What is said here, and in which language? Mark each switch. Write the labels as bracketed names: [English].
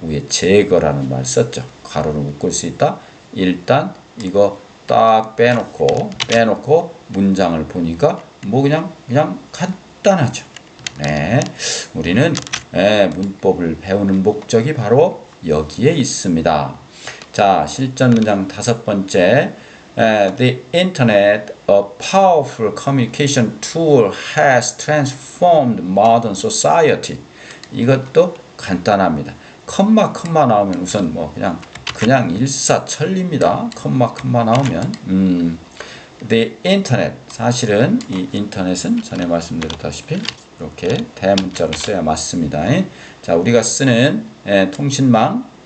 [Korean] 위에 제거라는 말 썼죠. 괄호로 묶을 수 있다. 일단 이거 딱 빼놓고 문장을 보니까 뭐 그냥 간단하죠. 네, 우리는 문법을 배우는 목적이 바로 여기에 있습니다. 자, 실전 문장 다섯 번째. [English] The internet, a powerful communication tool, has transformed modern society. [Korean] 이것도 간단합니다. 컴마 나오면 우선 뭐 그냥 일사천리입니다. 컴마 나오면 [English] The internet [Korean] 사실은 이 인터넷은 전에 말씀드렸다시피 이렇게 대문자로 써야 맞습니다. 자, 우리가 쓰는 통신망